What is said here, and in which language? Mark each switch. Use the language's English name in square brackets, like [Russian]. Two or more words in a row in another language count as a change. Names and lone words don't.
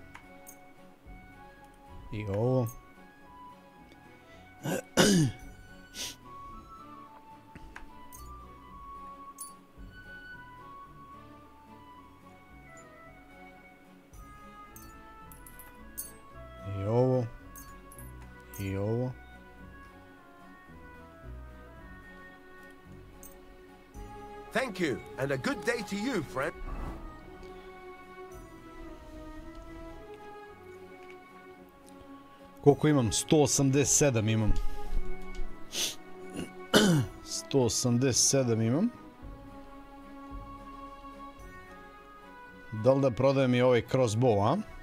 [Serbian] I ovo. I ovo. I ovo. [English] Thank you, and a good day to you, friend. [Serbian] Koliko imam? 187 imam. 187 imam. Da li da prodajem i ovaj crossbow, a?